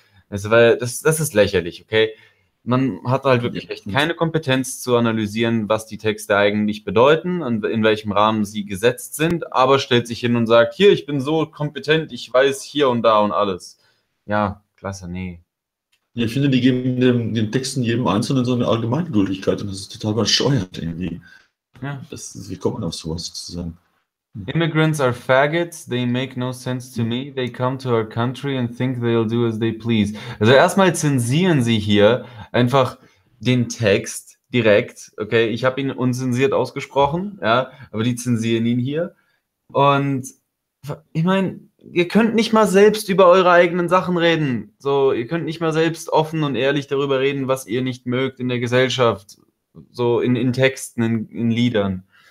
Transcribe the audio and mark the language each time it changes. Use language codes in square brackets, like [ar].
[de] Also, weil das ist lächerlich, okay? Man hat halt wirklich echt keine Kompetenz zu analysieren, was die Texte eigentlich bedeuten und in welchem Rahmen sie gesetzt sind, aber stellt sich hin und sagt, hier, ich bin so kompetent, ich weiß hier und da und alles. Ja, klasse, nee. Ja, ich finde, die geben den Texten jedem Einzelnen so eine Allgemeingültigkeit und das ist total bescheuert irgendwie. Ja. Wie kommt man auf sowas zu sagen? [en] Immigrants are faggots, they make no sense to me, they come to our country and think they'll do as they please. [de] Also erstmal zensieren sie hier einfach den Text direkt, okay, ich habe ihn unzensiert ausgesprochen, ja, aber die zensieren ihn hier und ich meine, ihr könnt nicht mal selbst über eure eigenen Sachen reden, so, ihr könnt nicht mal selbst offen und ehrlich darüber reden, was ihr nicht mögt in der Gesellschaft, so in Texten, in Liedern.